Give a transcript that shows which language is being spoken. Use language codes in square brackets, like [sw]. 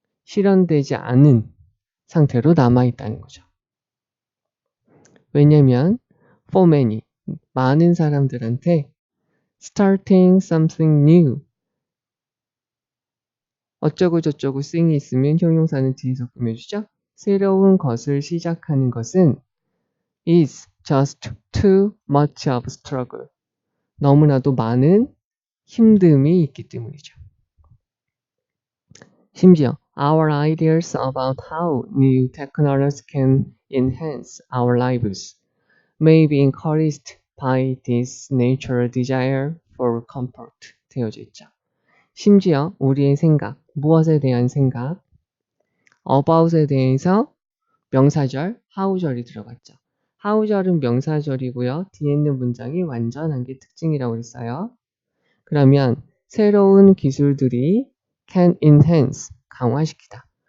[ko] 실현되지 않은 상태로 남아있다는 거죠. 왜냐면 [en] for many, [ko] 많은 사람들한테 [en] starting something new, [ko] 어쩌고 저쩌고 thing이 있으면 형용사는 뒤에서 꾸며주죠. 새로운 것을 시작하는 것은 [en] is just too much of a struggle. [ko] 너무나도 많은 힘듦이 있기 때문이죠. 심지어 [en] our ideas about how new technologies can enhance our lives may be encouraged by this natural desire for comfort [ko] 되어져 있죠. 심지어 우리의 생각, 무엇에 대한 생각, about에 대해서 명사절, how절이 들어갔죠. how절은 명사절이고요. 뒤에 있는 문장이 완전한 게 특징이라고 했어요. 그러면 새로운 기술들이 [en] can enhance, [ko] 강화시키다.